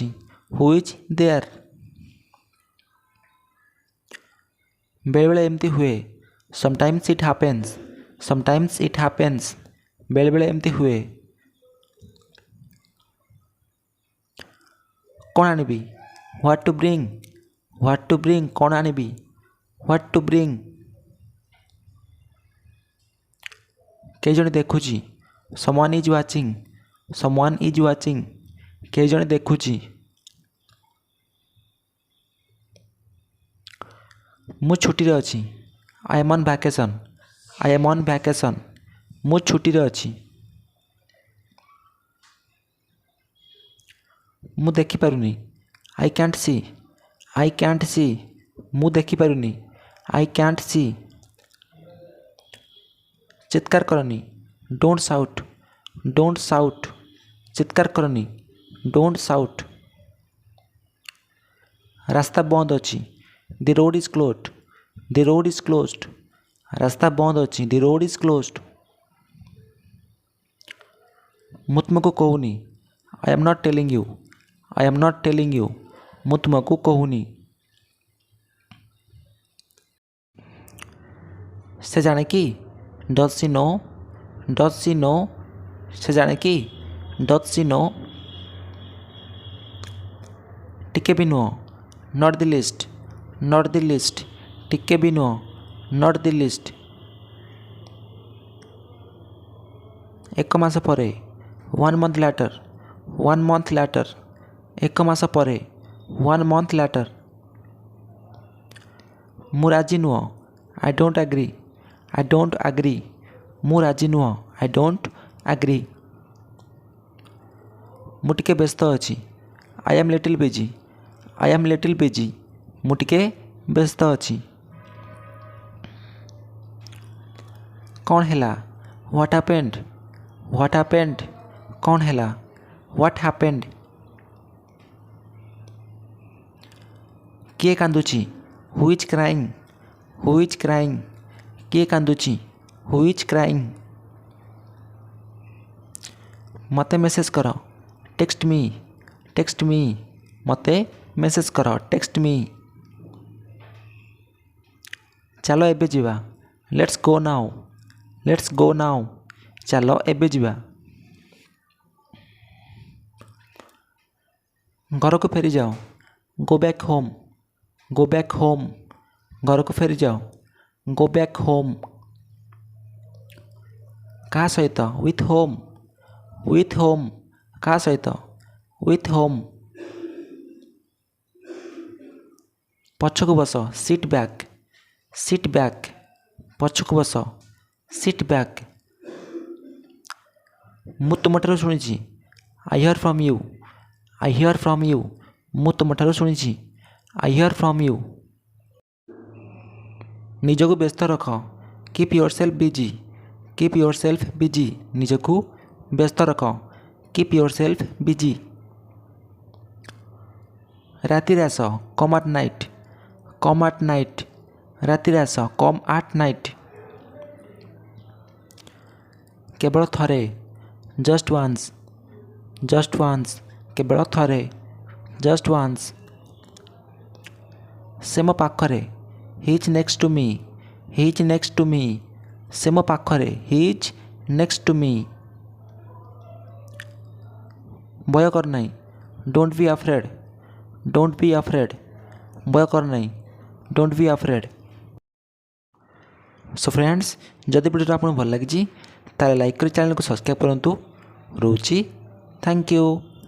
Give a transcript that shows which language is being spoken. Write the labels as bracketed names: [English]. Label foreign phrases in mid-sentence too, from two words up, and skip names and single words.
[English] Who is there. [Odia] ବେଳେବେଳେ ଏମିତି ହୁଏ। [English] Sometimes it happens, sometimes it happens. [Odia] ବେଳେବେଳେ ଏମିତି ହୁଏ। କ'ଣ ଆଣିବି? [English] What to bring, what to bring. [Odia] କ'ଣ ଆଣିବି? [English] What to bring? [Odia] କେହି ଜଣେ ଦେଖୁଛି। [English] Someone is watching. Someone is watching. [Odia] କେହି ଜଣେ ଦେଖୁଛି। ମୁଁ ଛୁଟିରେ ଅଛି। [English] I am on vacation. I am on vacation. [Odia] ମୁଁ ଛୁଟିରେ ଅଛି। ମୁଁ ଦେଖିପାରୁନି। [English] I can't see. I can't see. [Odia] ମୁଁ ଦେଖିପାରୁନି। [English] I can't see. [Odia] ଚିତ୍କାର କରନି। [English] Don't shout. Don't shout. [Odia] ଚିତ୍କାର କରନି। [English] Don't shout. [Odia] ରାସ୍ତା ବନ୍ଦ ଅଛି। [English] The road is closed. The road is closed. [Odia] ରାସ୍ତା ବନ୍ଦ ଅଛି। [English] The road is closed. [Odia] ମୁଁ ତୁମକୁ କହୁନି। [English] I am not telling you. I am not telling you. [Odia] ମୁଁ ତୁମକୁ କହୁନି। ସେ ଜାଣେ କି? [English] Does she know? Does she know? [Odia] ସେ ଜାଣେ କି? [English] Does she know? [Odia] ଟିକେ ବି ନୁହଁ। [English] Not the least. Not the least. [Odia] ଟିକେ ବି ନୁହଁ। [English] Not the least. [Odia] ଏକ ମାସ ପରେ। [English] 1 month later. 1 month later. [Odia] ଏକ ମାସ ପରେ। [English] 1 month later. [Odia] ମୁଁ ରାଜି ନୁହଁ। [English] I don't agree. I don't agree. [Odia] ମୁଁ ରାଜି ନୁହଁ। [English] I don't agree. [Odia] ମୁଁ ଟିକେ ବ୍ୟସ୍ତ ଅଛି। [English] I am little busy. I am little busy. [Odia] ମୁଁ ଟିକେ ବ୍ୟସ୍ତ ଅଛି। କ'ଣ ହେଲା? [English] What happened? What happened? [Odia] କ'ଣ ହେଲା? [English] What happened? [Odia] କିଏ କାନ୍ଦୁଛି? [English] Who is crying? Who is crying? [Odia] କିଏ କାନ୍ଦୁଛି? [English] Who is crying? [Odia] ମୋତେ ମେସେଜ୍ କର। [English] Text me. Text me. [Odia] ମୋତେ ମେସେଜ୍ କର। [English] Text me. [Odia] ଚାଲ ଏବେ ଯିବା। [English] Let's go now. Let's go now. [Odia] ଚାଲ ଏବେ ଯିବା। ଘରକୁ ଫେରିଯାଅ। [English] Go back home. Go back home. [Odia] ଘରକୁ ଫେରିଯାଅ। [English] Go back home. [Odia] କାହା ସହିତ? [English] With whom? With whom? [Odia] କାହା ସହିତ? [English] With whom? [Odia] ପଛକୁ ବସ। [English] Sit back. Sit back. [Odia] ପଛକୁ ବସ। [English] Sit back. [Odia] ମୁଁ ତୁମଠାରୁ ଶୁଣିଛି। [English] I hear from you. I hear from you. [Odia] ମୁଁ ତୁମଠାରୁ ଶୁଣିଛି। [English] I hear from you. [Odia] ନିଜକୁ ବ୍ୟସ୍ତ ରଖ। [English] Keep yourself busy. Keep yourself busy. [Odia] ନିଜକୁ ବ୍ୟସ୍ତ ରଖ। [English] Keep yourself busy. [Odia] ରାତିରେ ଆସ। [English] Come at night. Come at night. [Odia] ରାତିରେ ଆସ। [English] Come at night. [Odia] କେବଳ ଥରେ। [English] Just once. Just once. [Odia] କେବଳ ଥରେ। [English] Just once. [Odia] ସେ ମୋ ପାଖରେ। [English] He is next to me. He is next to me. [Odia] ସେ ମୋ ପାଖରେ। [English] He is next to me. [Odia] ଭୟ କର ନାହିଁ। [English] Don't be afraid. Don't be afraid. [Odia] ଭୟ କର ନାହିଁ। [English] Don't be afraid. So friends, [Odia] ଯଦି ଭିଡ଼ିଓଟା ଆପଣଙ୍କୁ ଭଲ ଲାଗିଛି ତାହେଲେ ଲାଇକ୍ କରି ଚ୍ୟାନେଲକୁ ସବସ୍କ୍ରାଇବ୍ କରନ୍ତୁ। ରହୁଛି। [English] Thank you.